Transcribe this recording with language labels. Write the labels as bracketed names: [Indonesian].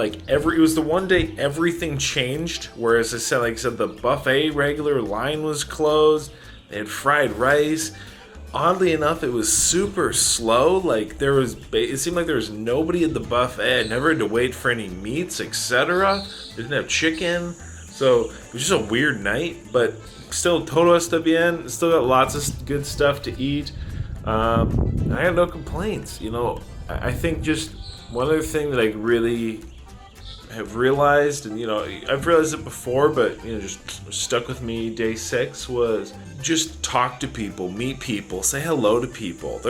[English] Like it was the one day everything changed. Whereas like I said, the buffet regular line was closed. They had fried rice. Oddly enough, it was super slow. Like it seemed like there was nobody at the buffet. I never had to wait for any meats, etc. Didn't have chicken, so it was just a weird night. But still, [Spanish] todo está bien. [English] Still got lots of good stuff to eat. I have no complaints. You know, I think just one other thing that I really have realized, and you know, I've realized it before, but you know, just stuck with me day 6 was just talk to people, meet people, say hello to people.